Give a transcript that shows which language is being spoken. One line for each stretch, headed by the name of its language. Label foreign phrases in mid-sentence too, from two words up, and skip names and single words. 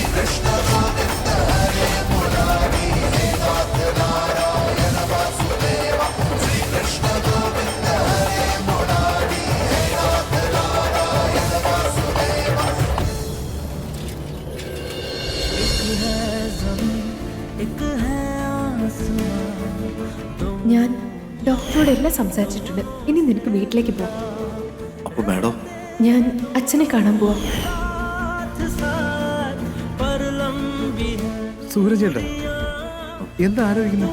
Sanskrit: Krishna Govinda Hare Murari He Nath Narayana Vasudeva Sri Krishna Govinda Hare Murari He Nath Narayana Vasudeva
Malayalam: ഞാൻ ഡോക്ടറോട് എല്ലാം സംസാരിച്ചിട്ടുണ്ട്. ഇനി നിനക്ക് വീട്ടിലേക്ക് പോവാം. അപ്പൊ മാഡം, ഞാൻ അച്ഛനെ കാണാൻ പോവാം. സൂരജേട്ടാ, എന്താ ആലോചിക്കുന്നു?